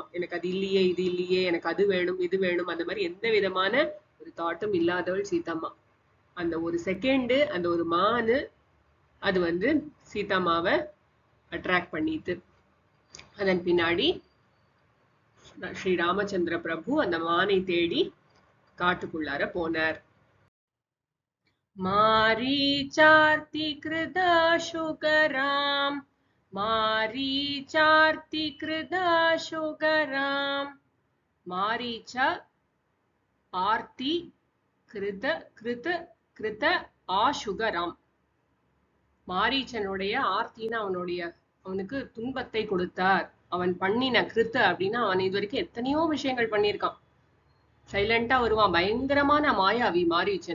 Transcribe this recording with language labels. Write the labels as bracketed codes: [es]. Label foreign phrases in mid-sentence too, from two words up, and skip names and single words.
[ta] எனக்கு அது இல்லையே, இது இல்லையே, எனக்கு அது வேணும் இது வேணும், அந்த மாதிரி எந்த விதமான ஒரு தாட்டும் இல்லாதவள் சீதாம்மா. அந்த ஒரு செகண்டு அந்த ஒரு மானு அது வந்து சீதாம்மாவை அட்ராக்ட் பண்ணிட்டு, அதன் பின்னாடி ஸ்ரீ ராமச்சந்திர பிரபு அந்த மானை தேடி காட்டுக்குள்ளார போனார். [sa] मारीचार्तिकृतशुकराम् मारीचार्तिकृतशुकराम् मारीच आर्ति कृत कृत कृत आशुकराम्. [ta] மாரீச்சனுடைய ஆர்த்தின்னு அவனுக்கு துன்பத்தை கொடுத்தார். அவன் பண்ணின கிருத்த அப்படின்னா அவன் இது வரைக்கும் எத்தனையோ விஷயங்கள் பண்ணியிருக்கான். சைலண்டா வருவான், பயங்கரமான மாயாவி மாரீச்சன்.